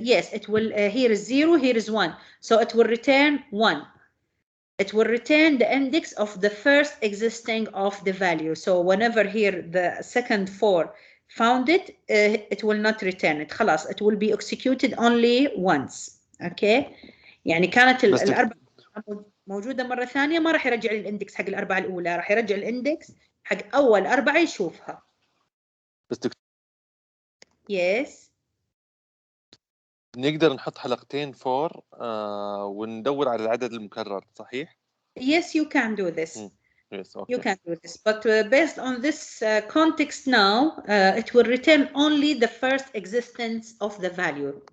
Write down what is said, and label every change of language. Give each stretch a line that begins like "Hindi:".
English: Yes, it will here is 0, here is 1, so it will return 1. It will return the index of the first existing of the value. So whenever here the second 4 found it, it will not return it.
Arabic: خلاص
English: it will be executed only once. Okay,
Arabic: يعني كانت الأربعة موجودة مرة ثانية ما راح يرجع الاندكس حق الأربعة الأولى، راح يرجع الاندكس حق أول 4 يشوفها. بس
English: Yes.
Arabic: نقدر نحط حلقتين 4 وندور على العدد المكرر، صحيح؟
English: Yes, you can do this. Yes, okay. You can do this, but based on this context now, it will return only the first existence of the value.